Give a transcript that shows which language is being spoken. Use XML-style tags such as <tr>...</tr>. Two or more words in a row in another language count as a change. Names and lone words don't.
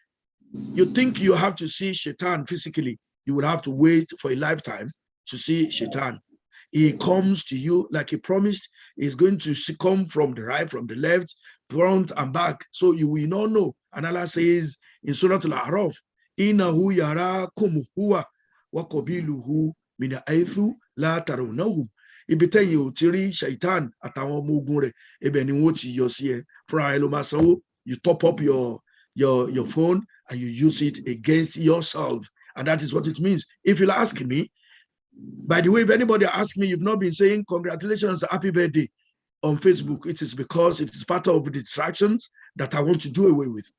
<en>You think you have to see Shaitan physically. You would have to wait for a lifetime to see Shaitan. He comes to you like he promised. He's going to come from the right, from the left, front and back. So you will not know. And Allah says in Surah Al-A'raf,</en> <ar>إنه يراكم هو وقبيله من حيث لا ترونهم.</ar> <yo>Ibi tẹ́yin ti rí Shaitan àtàwọn ọmọ ogun rẹ̀, ibẹ̀ ni wọ́n ti yọ sí ẹ. Fúnra ẹ ló máa sanwó.</yo> <en>You top up your phone and you use it against yourself. And that is what it means. If you'll ask me, by the way, if anybody asks me, you've not been saying congratulations, happy birthday on Facebook, it is because it is part of the distractions that I want to do away with.</en>